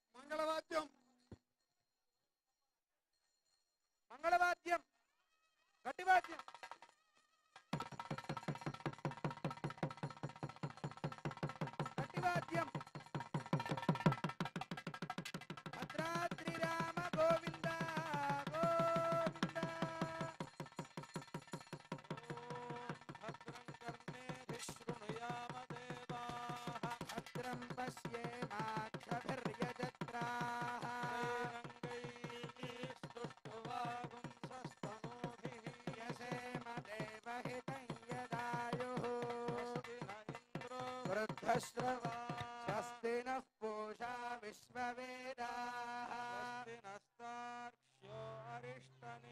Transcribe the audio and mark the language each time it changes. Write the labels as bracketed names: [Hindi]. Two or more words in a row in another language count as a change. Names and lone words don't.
[Telugu] మంగళవాద్యం మంగళవాద్యం గట్టివాద్యం గట్టివాద్యం భద్రాద్రి రామ గోవింద గోవింద [Sanskrit] భద్రం కర్ణేభిः శృణుయామ దేవాः భద్రం పశ్యేమాక్షభిర్యజత్రాः स्तुष्टुवागुंसस्तनूभिः यसेम देवहितं यदायुः वृद्धश्रवा स्वस्ति नः पूषा विश्ववेदाः स्वस्ति नस्तार्क्ष्यो अरिष्ट